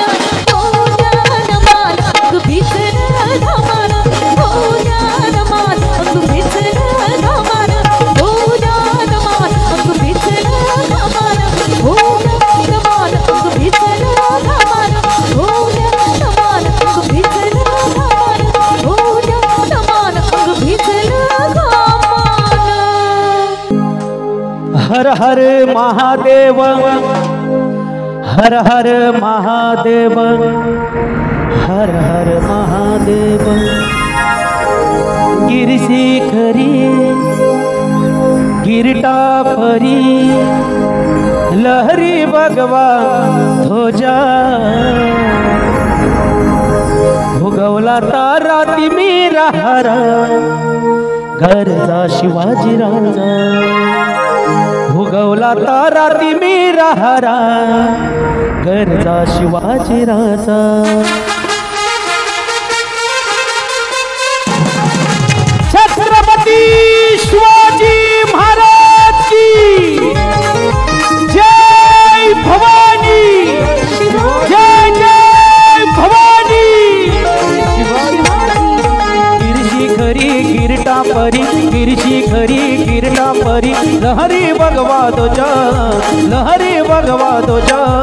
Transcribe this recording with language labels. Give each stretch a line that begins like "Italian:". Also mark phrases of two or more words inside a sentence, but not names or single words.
Marathi: हो ना दमान अंग भिजलं घामान हो ना दमान अंग भिजलं घामान हो ना दमान अंग भिजलं घामान हो ना दमान अंग भिजलं घामान हो ना दमान अंग भिजलं घामान हो ना दमान अंग भिजलं घामान हर हर महादेव हर हर महादेव हर हर महादेव गिरशिखरी गिरटापरी लहरी भगवा ध्वजा भोगवला तारा तिमिरा हरा घरचा शिवाजी राजा भोगवला तारा तिमिरा हरा घरचा शिवाजी राजा छत्रपती शिवाजी
Hindi: महाराज की जय
Marathi: भवानी जय जय भवानी गिरशिखरी गिरटापरी गिरशिखरी गिरटापरी लहरी भगवा ध्वजा लहरी भगवा ध्वजा